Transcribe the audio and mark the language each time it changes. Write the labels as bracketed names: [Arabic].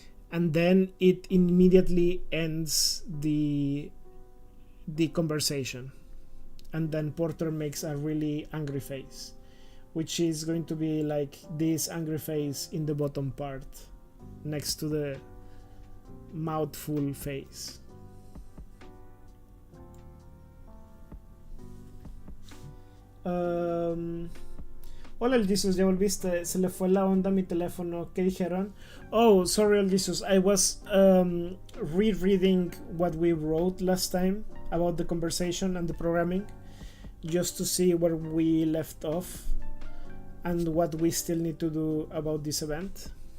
[English] And then it immediately ends the conversation. And then Porter makes a really angry face, which is going to be like this angry face in the bottom part next to the mouthful face. [Spanish] Hola El Jesus, ¿ya volviste? Se le fue la onda a mi teléfono. ¿Qué dijeron? [English] Oh, sorry El Jesus, I was rereading what we wrote last time about the conversation and the programming, just to see where we left off and what we still need to do about this event.